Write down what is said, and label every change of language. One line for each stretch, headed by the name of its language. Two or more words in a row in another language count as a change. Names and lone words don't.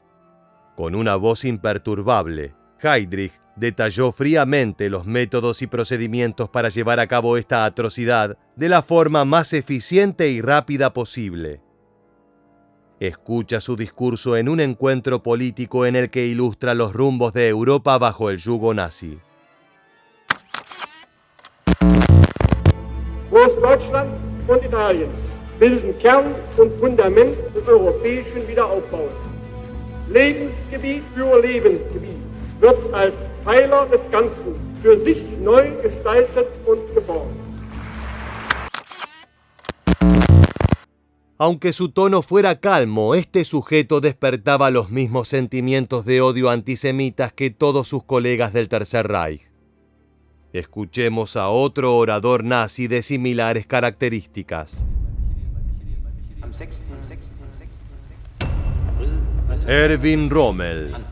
Spanish: Con una voz imperturbable, Heydrich detalló fríamente los métodos y procedimientos para llevar a cabo esta atrocidad de la forma más eficiente y rápida posible. Escucha su discurso en un encuentro político en el que ilustra los rumbos de Europa bajo el yugo nazi.
German: Großdeutschland und Italien bilden Kern und Fundament des europäischen Wiederaufbaus. Lebensgebiet für Lebensgebiet wird als Pfeiler des Ganzen für sich neu gestaltet und geformt.
Spanish: Aunque su tono fuera calmo, este sujeto despertaba los mismos sentimientos de odio antisemitas que todos sus colegas del Tercer Reich. Escuchemos a otro orador nazi de similares características. Erwin Rommel.